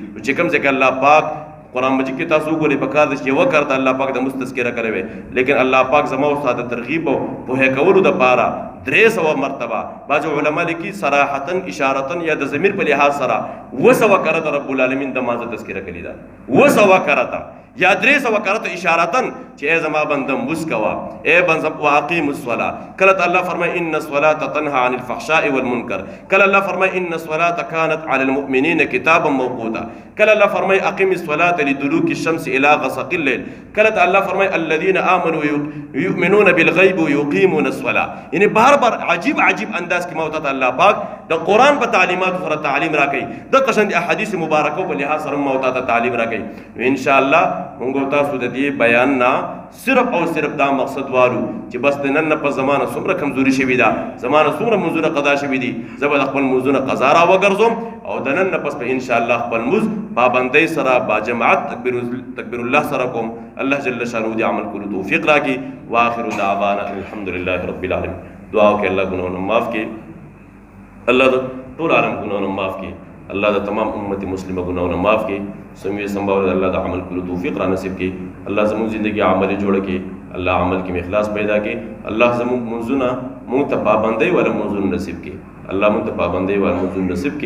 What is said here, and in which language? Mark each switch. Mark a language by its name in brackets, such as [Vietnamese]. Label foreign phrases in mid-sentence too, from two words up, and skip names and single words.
[Pashto] چې کوم ځای کې الله پاک قرآن مجید کې تاسو وګورئ پکار ده چې یوه کرته الله پاک د مونځ تذکره کړې وی، لیکن الله پاک زما او ستا د ترغیب او پوهې کولو دپاره 300 مرتبه بعض علما لیکي صراحتا اشارتا یا د ضمیر په لحاظ سره 200 کرته [Arabic] رب العالمین [Pashto] د مانځه تذکره کړې ده. 200 کرته یا 300 کرته اشارتا چې ای زما بنده مونځ کوه، ای بنده [Arabic] واقیم الصلاه. [Pashto] کله ته الله فرمایي [Arabic] ان الصلاه تنهى عن الفحشاء والمنکر، [Pashto] کله الله فرمایي [Arabic] ان الصلاه كانت على المؤمنين كتابا موقوتا، [Pashto] کله الله فرمایي [Arabic] اقم الصلاه لدلوك الشمس الى غسق الليل، [Pashto] کله ته الله فرمایي [Arabic] الذين امنوا يؤمنون بالغيب ويقيمون الصلاه. [Pashto] یعنی بار بار عجیب عجیب انداز کې موت ته الله پاک د قرآن په تعلیمات سره تعلیم راکړي، د قشند احادیث مبارکو په لحاظ سره موت ته تعلیم راکړي. [Arabic] ان شاء الله [Pashto] موږ تاسو د دې بیان نه صرف او صرف دا مقصد وارو چې بس د نن په زمانه څومره کمزوري شوې ده، زمانه څومره منځونه قضا شوي دي، زه به د خپل منځونه قضا را وګرځوم او د نن نه پس به [Arabic] ان شاء الله [Pashto] خپل منځ پابندۍ سره با جماعت تکبیر الله سره کوم. الله [Arabic] جل شانه [Pashto] دې عمل کولو توفیق راکړي. [Arabic] واخر دعوانا الحمد لله رب العالمین. [Pashto] دعا وکړئ الله ګناهونه معاف کړي، الله د ټول عالم ګناهونه معاف کړي، الله د تمام امت مسلمه ګناهونه معاف کړي. سمې سمباور الله د عمل کولو توفیق را نصیب کړي. الله زموږ زندگی عمل جوړ کړي، الله عمل کې اخلاص پیدا کړي. الله زموږ منځونه موږ ته پابندۍ والا منځونه نصیب کړي، الله موږ ته پابندۍ والا منځونه نصیب کړي.